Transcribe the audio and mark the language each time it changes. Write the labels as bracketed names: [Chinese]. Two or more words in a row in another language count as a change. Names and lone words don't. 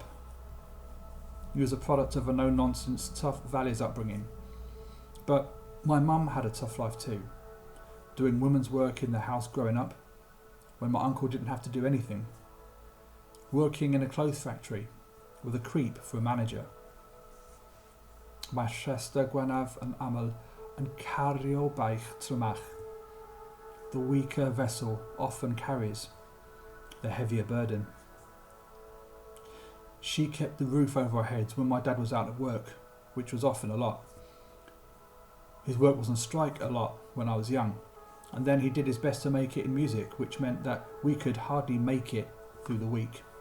[English] He was a product of a no-nonsense, tough values upbringing. But my mum had a tough life too, doing women's work in the house growing up, when my uncle didn't have to do anything, working in a clothes factory with a creep for a manager. [Welsh] Mae rhestr gwenaf yn aml yn cario baich trymach. [English] The weaker vessel often carries the heavier burden. She kept the roof over our heads when my dad was out at work, which was often a lot. His work was on strike a lot when I was young, and then he did his best to make it in music, which meant that we could hardly make it through the week.